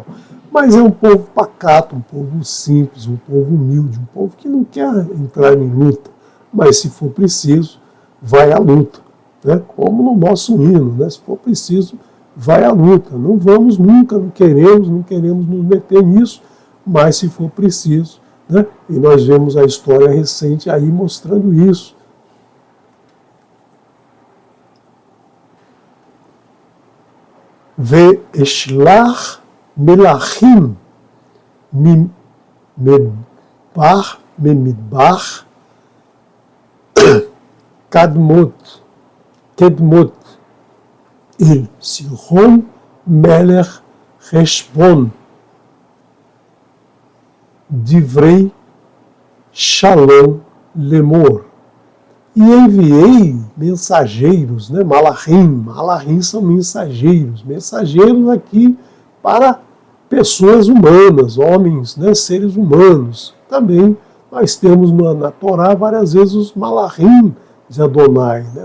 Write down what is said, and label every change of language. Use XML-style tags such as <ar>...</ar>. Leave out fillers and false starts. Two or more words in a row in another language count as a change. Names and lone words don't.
<pt>Mas é um povo pacato, um povo simples, um povo humilde, um povo que não quer entrar em luta, mas se for preciso, vai à luta. Né? Como no nosso hino, né? Se for preciso, vai à luta. Não vamos nunca, não queremos nos meter nisso, mas se for preciso, né? E nós vemos a história recente aí mostrando isso.</pt> <he>ואשלח מלאכים ממדבר קדמות אל סיחון מלך חשבון דברי שלום לאמר.</he> <pt>E enviei mensageiros, né? Malachim são mensageiros aqui para pessoas humanas, homens, né? Seres humanos. Também nós temos na Torá várias vezes os Malachim de Adonai, né?</pt>